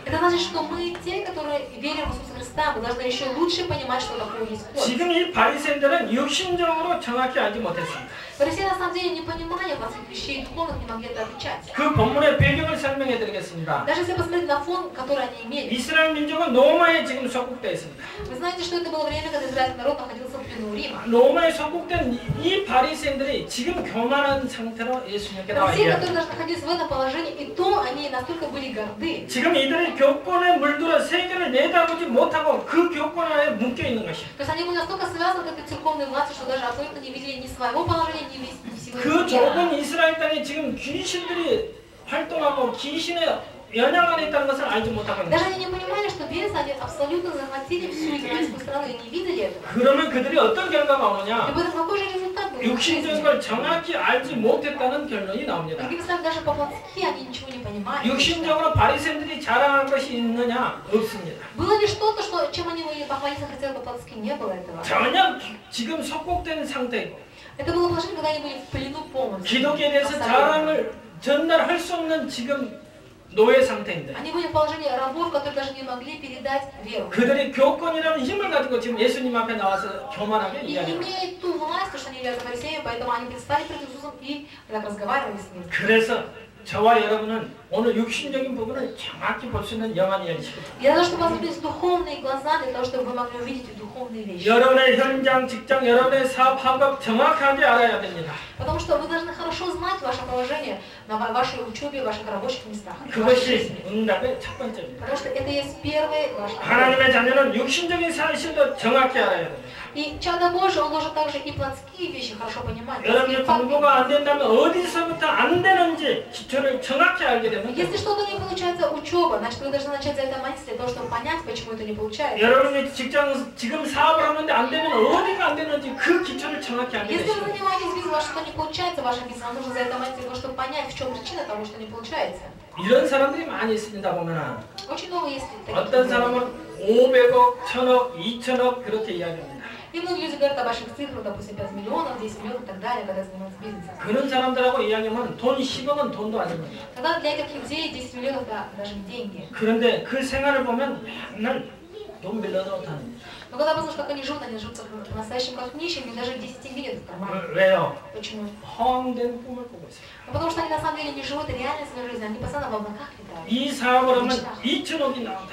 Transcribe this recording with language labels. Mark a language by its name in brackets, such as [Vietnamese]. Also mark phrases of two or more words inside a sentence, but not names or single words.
[Russian] Это значит, что мы, те, которые верим в Иисуса Христа, мы должны еще лучше понимать, что такое есть плоть. [Korean] 지금 이 바리새인들은 육신적으로 정확히 알지 못했습니다. [Russian] Фарисеи на самом деле не понимали плотских вещей, духовных не могли это отвечать. [Korean] 그 본문의 배경을 설명해 드리겠습니다. [Russian] Даже если посмотреть на фон, который они имели. [Korean] 이스라엘 민족은 로마에 지금 속국되어 있습니다. [Russian] Вы знаете, что это было время, когда израильский народ находился в плену Рима. [Korean] 로마에 속국된 이 바리새인들이 지금 교만한 상태로 예수님께 나와 [Russian] Фарисеи, [Korean] 있어요. [Russian] которые даже находились в этом положении, и то они настолько были горды. [Korean] 지금 이들이 교권에 물들어 세계를 내다보지 못하고 그 교권 안에 묶여 있는 것이에요. [Russian] То есть они были настолько связаны к этой церковной власти, что даже абсолютно не видели ни своего положения, ни всего [Korean] 그 [Russian] мира. [Korean] 좁은 이스라엘 땅에 지금 귀신들이 활동하고 귀신의 연양 안에 있다는 것을 알지 못하고 있는 [Russian] Даже они не понимали, что бесы, они абсолютно захватили всю израильскую страну и не видели этого. [Korean] 그러면 그들이 어떤 결과가 [Russian] И [Korean] 오느냐? [Russian] поэтому какой же результат был? [Korean] 육신적인 걸 정확히 알지 못했다는 결론이 나옵니다. [Russian] Другими словами, даже по-плотски они ничего не понимали. [Korean] 육신적으로 바리새인들이 자랑할 것이 있느냐? 없습니다. [Russian] Было ли что-то, чем они могли похвалиться, хотя по-плотски не было этого? [Korean] 전혀 지금 속국된 상태이고 [Russian] Это было положение, когда они были в плену полностью. [Korean] 기독교에 대해서 자랑을 전달할 수 없는 지금 노예 상태인데 [Russian] Они были в положении рабов, которые даже не могли передать веру. [Korean] 그들이 교권이라는 힘을 가지고 지금 예수님 앞에 나와서 교만하게 [Russian] И [Korean] 이야기합니다. [Russian] имея ту власть, что они являются фарисеями, поэтому они предстали перед Иисусом и так разговаривали с ним. [Korean] 그래서 저와 여러분은 오늘 육신적인 부분을 정확히 볼 수 있는 영안이 열리십니다. [Russian] Я должна, чтобы у вас появились духовные глаза, для того, чтобы вы могли увидеть духовные вещи. [Korean] 여러분의 현장, 직장, 여러분의 사업, 학업 정확하게 알아야 됩니다. [Russian] Потому что вы должны хорошо знать ваше положение на вашей учебе, ваших рабочих местах. [Korean] 그것이 응답의 첫 번째입니다. [Russian] Потому что это есть первый ваш ответ. [Korean] 하나님의 자녀는 육신적인 사실도 정확히 알아야 됩니다. [Russian] И чадо Божие, он должен также и плотские вещи хорошо понимать. [Korean] 여러분이 공부가 안 된다면 어디서부터 안 되는지 기초를 정확히 알게 되면 [Russian] Если что-то не получается учеба, значит вы должны начать за это молиться для того, чтобы понять, почему это не получается. [Korean] 여러분이 직장 지금 사업을 하는데 안 되면 어디가 안 되는지 그 기초를 정확히 알게 [Russian] Если вы [Korean] 되시면 [Russian] занимаетесь бизнесом, у вас что-то не получается, ваше бизнес, вам нужно за это молиться для того, чтобы понять, в чем причина того, что не получается. [Korean] 이런 사람들이 많이 있습니다 보면은 [Russian] Очень много есть таких [Korean] 어떤 [Russian] людей. [Korean] 사람은 500억, 1000억, 2000억 그렇게 이야기합니다. [Russian] И многие люди говорят о больших цифрах, допустим, 5 миллионов, 10 миллионов и так далее, когда занимаются бизнесом. [Korean] 그런 사람들하고 이야기하면 돈 10억은 돈도 아닙니다. [Russian] Тогда для этих людей 10 миллионов это даже не деньги. [Korean] 그런데 그 생활을 보면 맨날 돈 빌려놓다는 [Russian] Но когда вы знаете, как они живут по-настоящему как нищими, даже 10 нет в кармане. [Korean] 왜요? [Russian] Почему? [Korean] 허황된 꿈을 꾸고 있어요. [Russian] Ну, потому что они на самом деле не живут реально свою жизнь, они постоянно в облаках летают. [Korean] 이 사업을 하면 2000억이 на온다.